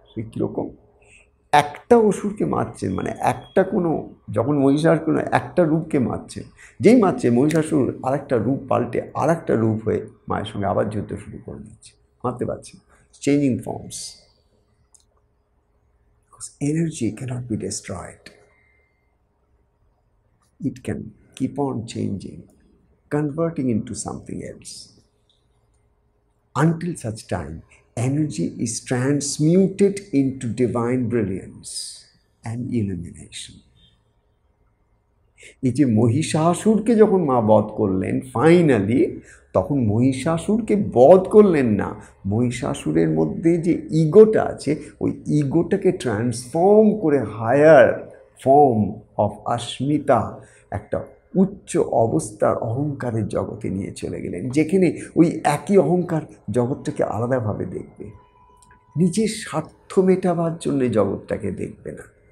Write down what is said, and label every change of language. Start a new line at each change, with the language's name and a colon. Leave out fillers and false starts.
Bangla: সে কীরকম, একটা অসুরকে মারছেন, মানে একটা কোনো, যখন মহিষাসুর একটা রূপকে মারছেন, যেই মারছে মহিষাসুর আর একটা রূপ পাল্টে আর একটা রূপ হয়ে মায়ের সঙ্গে আবার যুদ্ধ শুরু করে দিচ্ছে, মারতে পারছে,
English: Changing forms. Energy cannot be destroyed, it can keep on changing, converting into something else. Until such time, energy is transmuted into divine brilliance and illumination.
Bangla: এই যে মহিষাসুরকে যখন মা বধ করলেন ফাইনালি, তখন মহিষাসুরকে বধ করলেন না, মহিষাসুরের মধ্যে যে ইগোটা আছে ওই ইগোটাকে ট্রান্সফর্ম করে হায়ার ফর্ম অফ অস্মিতা, একটা উচ্চ অবস্থার অহংকারের জগতে নিয়ে চলে গেলেন, যেখানে ওই একই অহংকার জগৎটাকে আলাদাভাবে দেখবে, নিজের স্বার্থ মেটাবার জন্যে জগৎটাকে দেখবে না।